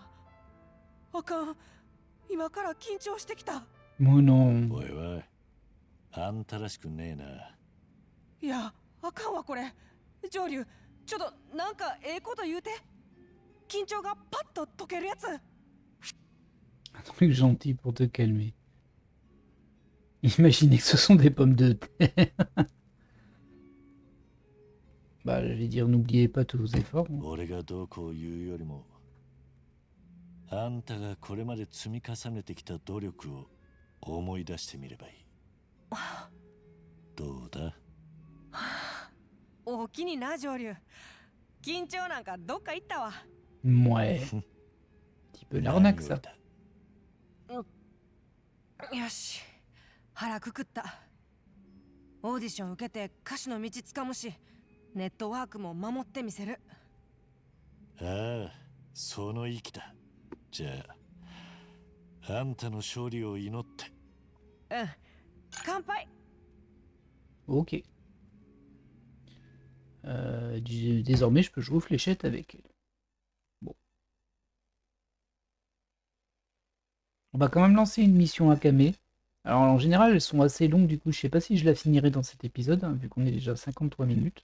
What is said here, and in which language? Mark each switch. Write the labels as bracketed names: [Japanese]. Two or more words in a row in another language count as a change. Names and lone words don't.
[Japanese] あかん。今から緊張してきた。 [French] Mais non. [Japanese] おいおい、あんたらしくねえな。いや、あかんわこれ。上流、ちょっとなんかええこと言うて。緊張がパッと解けるやつ。 [French] Un truc gentil pour te calmer. Imaginez que ce sont des pommes de terre. Bah, j'allais dire, n'oubliez pas tous vos efforts. [Japanese] 俺がどうこう言うよりも、あんたがこれまで積み重ねてきた努力を思い出してみればいい。どうだ？おおきにな、上流。緊張なんかどっか行ったわ。 [French] Ouais. Petit peu l'arnaque, ça. [Japanese] よし、腹くくった。オーディション受けて歌手の道つかむし、ネットワークも守ってみせる。ああ、その意気だ。じゃあ、あんたの勝利を祈って。乾杯。 [French] Ok. Désormais, je peux jouer aux fléchettes avec elle. Bon. On va quand même lancer une mission Akame. Alors en général, elles sont assez longues, du coup, je sais pas si je la finirai dans cet épisode, hein, vu qu'on est déjà à 53 minutes.